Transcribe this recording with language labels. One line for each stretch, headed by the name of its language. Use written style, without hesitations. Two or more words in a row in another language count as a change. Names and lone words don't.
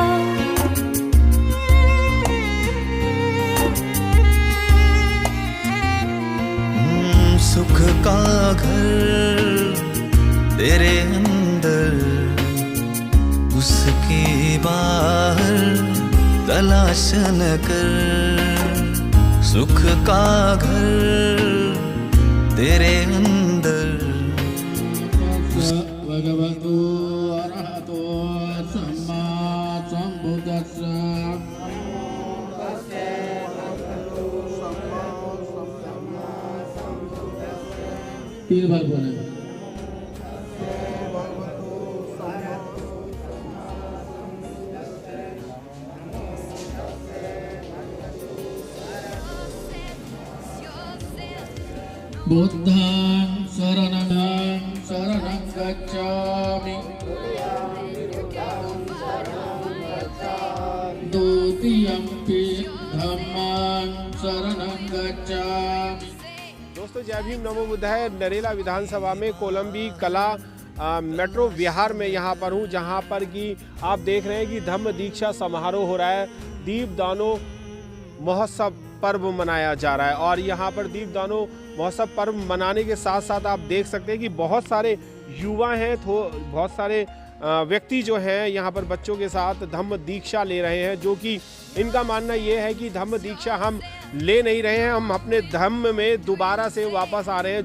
Hindi: सुख का घर तेरे अंदर, उसके बाहर तलाश न कर। सुख का घर तेरे अंदर।
Pali: भगवतो अरहतो सम्मा सम्बुद्धस्स।
Hindi: 3 बार बोले।
Pali: बुद्धं शरणं गच्छामि। द्वितीयंपि धम्मं शरणं गच्छामि।
Hindi: दोस्तों जय भीम नमो बुद्धाय। नरेला विधानसभा में कोलंबी कला मेट्रो विहार में यहाँ पर हूँ, जहाँ पर कि आप देख रहे हैं कि धम्म दीक्षा समारोह हो रहा है। दीपदानो महोत्सव पर्व मनाया जा रहा है और यहाँ पर दीपदानो महोत्सव पर्व मनाने के साथ साथ आप देख सकते हैं कि बहुत सारे युवा हैं, बहुत सारे व्यक्ति जो हैं यहाँ पर बच्चों के साथ धम्म दीक्षा ले रहे हैं, जो कि इनका मानना ये है कि धम्म दीक्षा हम ले नहीं रहे हैं, हम अपने धम्म में दोबारा से वापस आ रहे हैं।